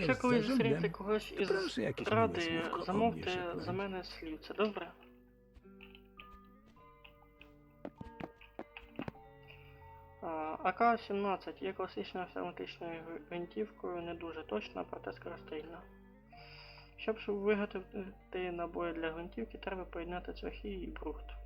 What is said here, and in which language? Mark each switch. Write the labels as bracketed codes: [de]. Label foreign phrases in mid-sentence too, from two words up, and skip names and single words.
[uk] Якщо [pl] z [uk] колись зустрінете [pl] zarządem, [uk] когось із [pl] proszę jakieś miłe [uk] ради, [pl] słówko o mnie [uk] замовте [pl] szepnąć. [uk] за мене слівце, добре? АК-17 є класичною автоматичною гвинтівкою, не дуже точна, проте скорострільна. Щоб виготовити набої для гвинтівки, треба поєднати цвяхи і брухт.